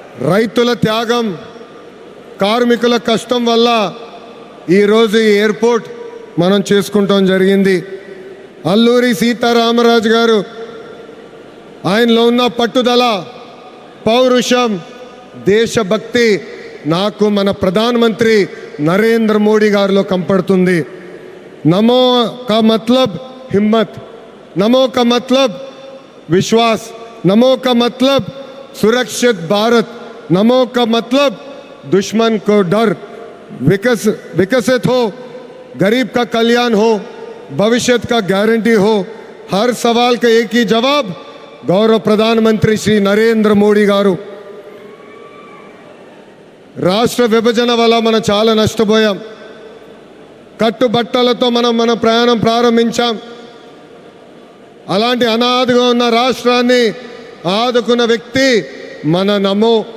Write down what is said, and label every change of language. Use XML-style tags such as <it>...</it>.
<te>రైతుల త్యాగం, కార్మికుల కష్టం వల్ల ఈరోజు ఈ ఎయిర్పోర్ట్ మనం చేసుకుంటాం జరిగింది. అల్లూరి సీతారామరాజు గారు ఆయనలో ఉన్న పట్టుదల, పౌరుషం, దేశభక్తి నాకు మన ప్రధానమంత్రి నరేంద్ర మోడీ గారిలో కంపడుతుంది.</te> <hi>नमो का मतलब हिम्मत, नमो का मतलब विश्वास, नमो का मतलब सुरक्षित भारत, नमो का मतलब दुश्मन को डर, विकसित हो, गरीब का कल्याण हो, भविष्य का गारंटी हो. हर सवाल का एक ही जवाब गौरव प्रधानमंत्री श्री नरेंद्र मोदी गारू.</hi> <te>రాష్ట్ర విభజన వల్ల మనం చాలా నష్టపోయాం. కట్టుబట్టలతో మన ప్రయాణం ప్రారంభించాం. అలాంటి అనాథగా ఉన్న రాష్ట్రాన్ని ఆదుకున్న వ్యక్తి మన నమో.</te>